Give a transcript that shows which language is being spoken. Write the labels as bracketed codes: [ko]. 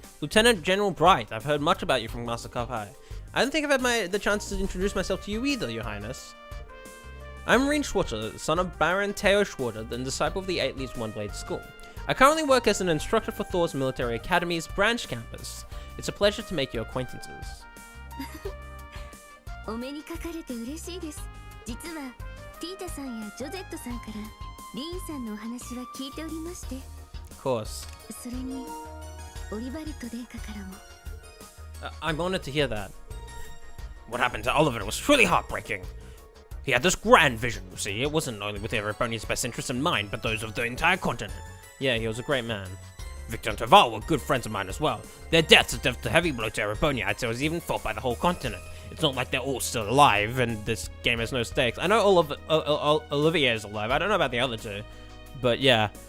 [en] Lieutenant General Bright, I've heard much about you from Master Cup High. I don't think I've had the chance to introduce myself to you either, Your Highness. I'm Rein Schwarzer, son of Baron Theo Schwarzer, and disciple of the 8 Leaves One Blade School. I currently work as an instructor for Thor's Military Academy's branch campus. It's a pleasure to make your acquaintances. [ja] お目にかかれて嬉しいです。実はティータさんやジョゼットさんからリーンさんのお話は聞いておりまして。 [en] Of course. [ja] それにオリバルト殿下からも。 [en] I'm honored to hear that. What happened to Oliver was truly heartbreaking. He had this grand vision, you see. It wasn't only with Ereponia's best interests in mind, but those of the entire continent. Yeah, he was a great man. Victor and Taval were good friends of mine as well. Their deaths have dealt a heavy blow to Ereponia. I'd say it was even felt by the whole continent. It's not like they're all still alive, and this game has no stakes. I know Olivier is alive. I don't know about the other two. But yeah.